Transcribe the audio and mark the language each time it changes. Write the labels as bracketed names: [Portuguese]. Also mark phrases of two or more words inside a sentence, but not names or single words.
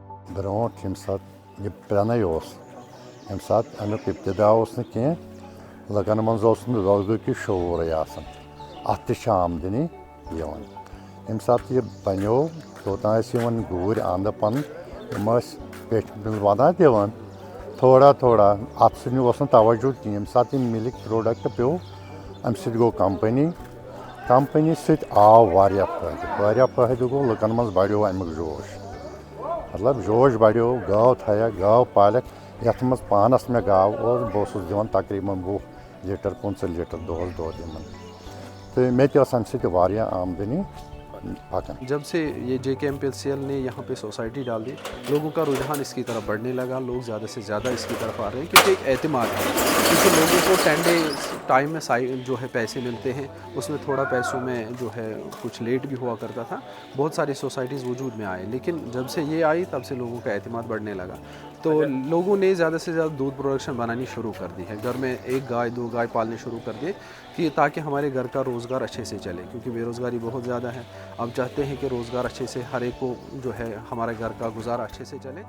[Kashmiri] برونٛٹھ ییٚمہِ ساتہٕ یہِ پرٛنَے اوس ییٚمہِ ساتہٕ اَمیُک ابتدا اوس نہٕ کینٛہہ لُکَن منٛز اوس نہٕ روزگُک شعوٗرٕے آسان اَتھ تہِ چھِ آمدٔنی یِوان ییٚمہِ ساتہٕ یہِ بَنیو توٚتام ٲسۍ یِوان گوٗرۍ اَنٛدٕ پَنٕنۍ یِم ٲسۍ پیٚٹھۍ منٛز وَنان دِوان تھوڑا تھوڑا اَتھ سۭتۍ اوس نہٕ توجہ کِہیٖنۍ ییٚمہِ ساتہٕ یہِ مِلِک پرٛوڈَکٹ پیوٚو اَمہِ سۭتۍ گوٚو کَمپٔنی سۭتۍ آو واریاہ فٲیدٕ گوٚو لُکَن منٛز بَڑیو اَمیُک جوش مطلب جوش بَڑیو گاو تھایَکھ گاو پالٮ۪کھ یَتھ منٛز پانَس مےٚ گاو اوس بہٕ اوسُس دِوان تقریٖباً 20 لیٖٹر 25 لیٖٹر دۄہَس دۄد یِمَن تہٕ مےٚ تہِ ٲس اَمہِ سۭتۍ واریاہ آمدٔنی پَکان [Urdu] جب سے یہ JKMPLCL نے یہاں پہ سوسائٹی ڈال دی لوگوں کا رجحان اس کی طرف بڑھنے لگا لوگ زیادہ سے زیادہ اس کی طرف آ رہے ہیں کیونکہ ایک اعتماد ہے کیونکہ لوگوں کو 10 ڈیز ٹائم میں جو ہے پیسے ملتے ہیں اس میں تھوڑا پیسوں میں جو ہے کچھ لیٹ بھی ہوا کرتا تھا بہت ساری سوسائٹیز وجود میں آئے لیکن جب سے یہ آئی تب سے لوگوں کا اعتماد بڑھنے لگا تو لوگوں نے زیادہ سے زیادہ دودھ پروڈکشن بنانی شروع کر دی ہے گھر میں 1 گائے 2 گائے پالنے شروع کر دیے کہ تاکہ ہمارے گھر کا روزگار اچھے سے چلے کیونکہ بے روزگاری بہت زیادہ ہے اب چاہتے ہیں کہ روزگار اچھے سے ہر ایک کو جو ہے ہمارے گھر کا گزارا اچھے سے چلے.